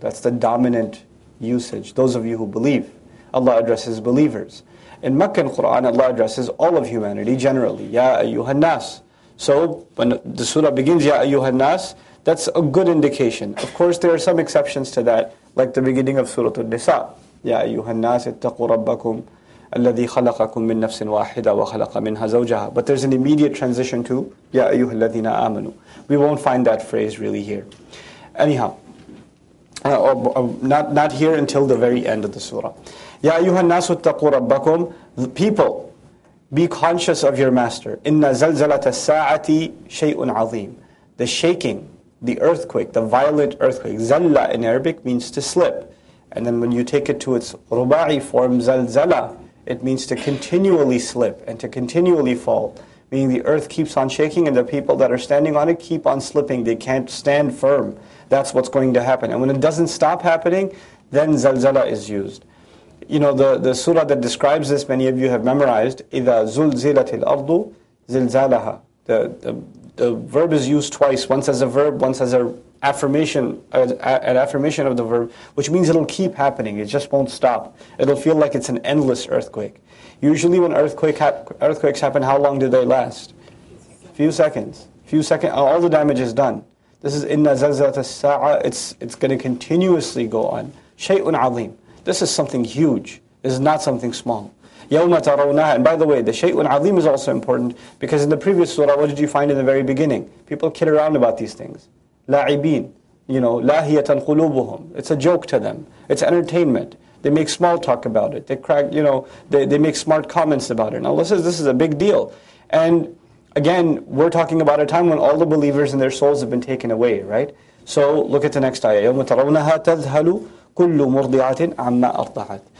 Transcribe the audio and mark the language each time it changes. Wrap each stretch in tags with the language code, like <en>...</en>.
<en>That's the dominant usage, those of you who believe. Allah addresses believers. In Makkan Qur'an, Allah addresses all of humanity generally, Ya Ayyuhan Nas. So when the surah begins, Ya Ayyuhan Nas, that's a good indication. Of course, there are some exceptions to that, like the beginning of Surah Al-Nisa.</en> <ar>Ya Ayyuhan Nas, ittaqu rabbakum الذي خلقكم من نفس واحدة وخلق منها زوجها.</ar> <en>But there's an immediate transition to</en> <ar>يا أيها الذين آمنوا.</ar> <en>We won't find that phrase really here. Anyhow, not here until the very end of the surah.</en> <ar>يا أيها الناس اتقوا ربكم.</ar> <en>The people, be conscious of your master.</en> <ar>إن زلزلة الساعة شيء عظيم.</ar> <en>The shaking, the earthquake, the violent earthquake. زلة in Arabic means to slip, and then when you take it to its رباعي form, زلزلة, it means to continually slip and to continually fall, meaning the earth keeps on shaking and the people that are standing on it keep on slipping. They can't stand firm. That's what's going to happen. And when it doesn't stop happening, then zalzala is used. You know, the surah that describes this, many of you have memorized,</en> <ar>إِذَا زُلْزِلَتِ الْأَرْضُ زِلْزَالَهَا.</ar> <en>The verb is used twice, once as a verb, once as an affirmation of the verb, which means it'll keep happening. It just won't stop. It'll feel like it's an endless earthquake. Usually when earthquakes happen, how long do they last? A few seconds. All the damage is done. This is</en> <ar>إِنَّ زَلْزَلَةَ السَّاعَةِ.</ar> <en>It's going to continuously go on.</en> <ar>شَيْءٌ عَظِيمٌ.</ar> <en>This is something huge. This is not something small.</en> <ar>يَوْمَ تَرَوْنَهَا.</ar> <en>And by the way, the</en> <ar>شَيْءٌ عَظِيمٌ</ar> <en>is also important because in the previous surah, what did you find in the very beginning? People kid around about these things.</en> <ar>لاعبين,</ar> <en>you know,</en> <ar>لاهيةً قلوبهم.</ar> <en>It's a joke to them. It's entertainment. They make small talk about it. They crack, you know, they make smart comments about it. Now this is a big deal. And again, we're talking about a time when all the believers and their souls have been taken away, right? So look at the next ayah.</en> <ar>يَوْمَ تَرَوْنَهَا تَذْهَلُ كُلُّ مُرْضِعَةٍ عَمَّا أَرْضَعَتْ.</ar>